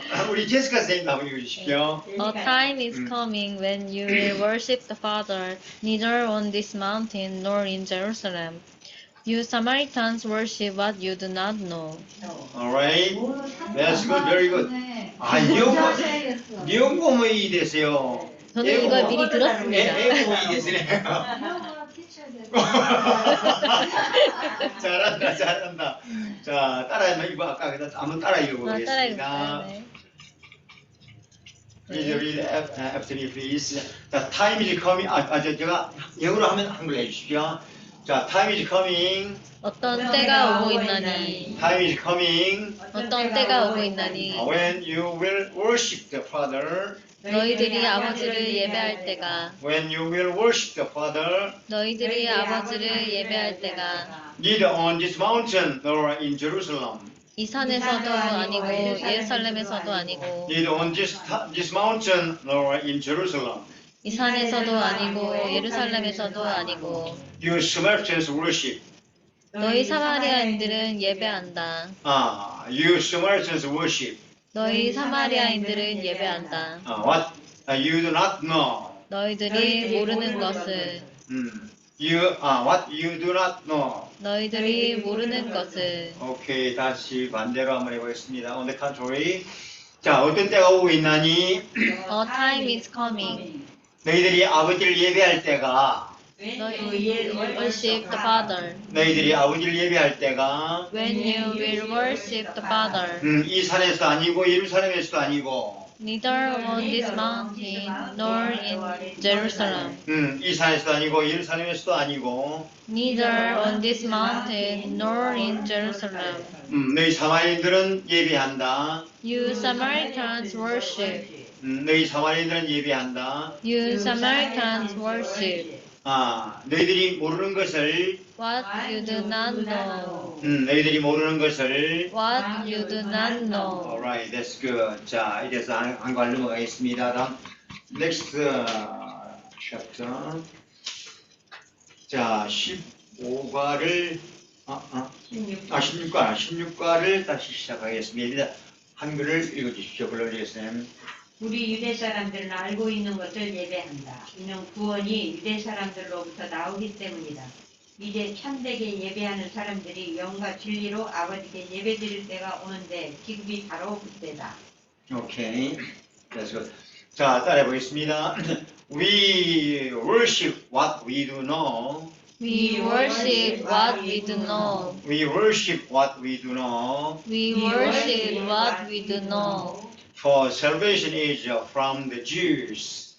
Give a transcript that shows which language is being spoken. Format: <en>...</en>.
<ko>우리 제시카 선생님 한번 읽어주십시오.</ko> <en>A time is coming when you will worship the Father, neither on this mountain nor in Jerusalem. You Samaritans worship what you do not know. Alright, that's good, very good.</en> <ko>아, 영어모이 되세요. 저는 이걸 미리 들었습니다. 애모이 되시네. 잘한다. 자, 따라하면 이거 아까 한번 따라 읽어보겠습니다.</ko> <en>Please read after me, please.</en> <ko>자,</ko> <en>time is coming.</en> <ko>제가 영어로 하면 한글 해주십시오.</ko> <en>자, time is coming.</en> <ko>어떤 때가 오고 있나니.</ko> <en>Time is coming.</en> <ko>어떤 때가 오고 있나니.</ko> <en>When you will worship the Father.</en> <ko>너희들이 아버지를 예배할 때가.</ko> <en>When you will worship the Father.</en> <ko>너희들이 아버지를 예배할 때가.</ko> <en>Neither on this mountain nor in Jerusalem.</en> <ko>이 산에서도 아니고 예루살렘에서도 아니고.</ko> <en>Neither on this mountain nor in Jerusalem.</en> <ko>이 산에서도 아니고 예루살렘에서도 아니고.</ko> <en>You Samaritans worship.</en> <ko>너희 사마리아인들은 예배한다.</ko> <en>You Samaritans worship.</en> <ko>너희 사마리아인들은 예배한다.</ko> <en>What you do not know.</en> <ko>너희들이 모르는 것을.</ko> <en>What you do not know.</en> <ko>너희들이 모르는 것을. 오케이, 다시 반대로 한번 해보겠습니다.</ko> <en>On the contrary.</en> <ko>자, 어떤 때가 오고 있나니?</ko> <en>A time is coming.</en> <ko>너희들이 아버지를 예배할 때가. 너희</ko> <en>worship the Father.</en> <ko>너희들이 아버지를 예배할 때가.</ko> <en>When you will worship the Father.</en> <ko>이 산에서도 아니고 예루살렘에서도 아니고.</ko> <en>Neither on this mountain nor in Jerusalem.</en> <ko>이 산에서도 아니고 예루살렘에서도 아니고.</ko> <en>Neither on this mountain nor in Jerusalem.</en> <ko>너희 사마리아인들은 예배한다.</ko> <en>You Samaritans worship.</en> <ko>너희 사마리아인들은 예배한다.</ko> <en>You Samaritans worship.</en> <ko>너희들이 모르는 것을</ko> <en>what you do not know.</en> <ko>너희들이 모르는 것을</ko> <en>What you do not know. Alright, that's good.</en> <ko>자, 이래서 한 관 넘어가겠습니다. 다음 next chapter. 자, 15과를 16과를 다시 시작하겠습니다. 한글을 읽어주십시오. 불러주세요. 우리 유대 사람들은 알고 있는 것을 예배한다. 이는 구원이 유대 사람들로부터 나오기 때문이다. 이제 참되게 예배하는 사람들이 영과 진리로 아버지께 예배드릴 때가 오는데 지금이 바로 그때다. 오케이.</ko> <en>That's good.</en> <ko>자, 따라해 보겠습니다.</ko> <en>We worship what we do know. We worship what we do know. We worship what we do know. We worship what we do know. For salvation is from the Jews.</en>